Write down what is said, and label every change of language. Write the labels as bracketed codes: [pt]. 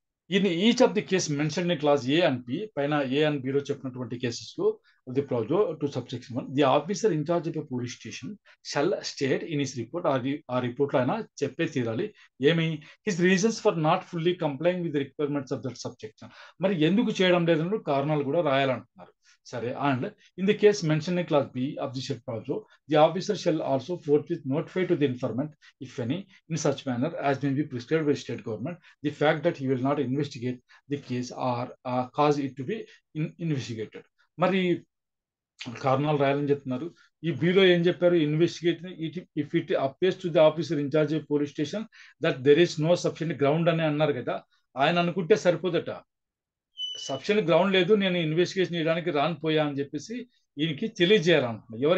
[en] In each of the cases mentioned in clause A and B, [te] పైన A and B లో చెప్పినటువంటి cases లో [en] the proviso to subsection 1, the officer in charge of police station shall state in his report, [te] ఆ report లో ఆయన చెప్పే తీరాలి ఏమి [en] His reasons for not fully complying with requirements of that subsection. [te] మరి ఎందుకు చేయడం లేదని కారణాలు కూడా రాయాలంటున్నారు. సరే, [en] And in the case mention in clause B of the said proviso, the officer shall also forthwith notify to the informant, if any, in such manner as may be prescribed by state government, the fact that he will not investigate the case or cause it to be investigated. [te] మరి కారణాలు రాయాలని చెప్తున్నారు. ఈ below ఏం చెప్పారు, [en] investigate if it appears to the officer in charge of police station that there is no sufficient ground [te] అని అన్నారు కదా. ఆయన అనుకుంటే సరిపోదట, సఫిషియెంట్ గ్రౌండ్ లేదు, నేను ఇన్వెస్టిగేషన్ చేయడానికి రానిపోయా అని చెప్పేసి ఈయనకి తెలియజేయాలనుకున్నా.